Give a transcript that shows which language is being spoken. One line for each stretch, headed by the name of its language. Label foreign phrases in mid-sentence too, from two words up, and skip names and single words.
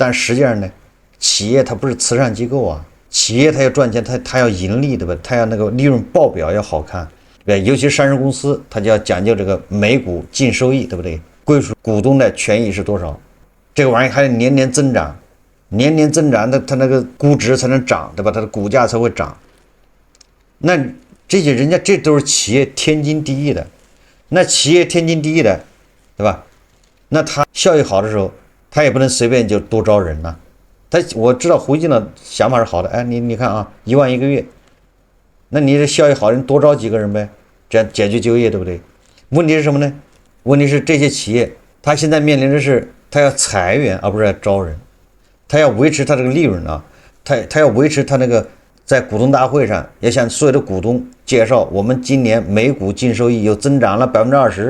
Chinese: 但實際上呢，企業它不是慈善機構啊，企業它要賺錢，它要盈利，對吧？它要那個利潤報表要好看，對，尤其是上市公司，它就要講究這個每股净收益，對不對？歸屬股東的權益是多少？這個玩意還得年年增長，年年增長，它那個估值才能漲，對吧？它的股價才會漲。那這些人家這都是企業天經地義的，那企業天經地義的，對吧？那他效益好的時候，他也不能隨便就多招人呐。我知道胡金的想法是好的，哎，你看啊，1 萬1個月，那你這效益好的人多招幾個人唄，這樣解決就業，對不對？問題是什麼呢？問題是這些企業他現在面臨的是他要裁員，而不是要招人，他要維持他這個利潤啊，他要維持他那個在股東大會上要向所有的股東介紹，我們今年每股净收益有增長了20%。